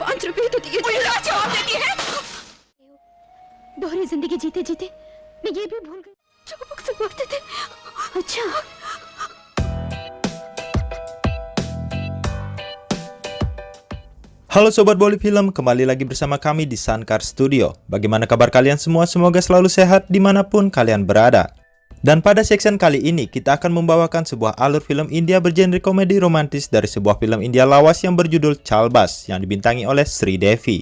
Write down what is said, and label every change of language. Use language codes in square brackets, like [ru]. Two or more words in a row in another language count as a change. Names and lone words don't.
[hi] रुपए तो दिए। जवाब देती है। दोहरी जिंदगी जीते जीते मैं ये भी भूल गई जो अक्सर बोलते थे। अच्छा। [id] Halo Sobat Boli Film, kembali lagi bersama kami di Sankar Studio. Bagaimana kabar kalian semua? Semoga selalu sehat dimanapun kalian berada. Dan pada section kali ini, kita akan membawakan sebuah alur film India bergenre komedi romantis dari sebuah film India lawas yang berjudul Chalbaz, yang dibintangi oleh Sri Devi.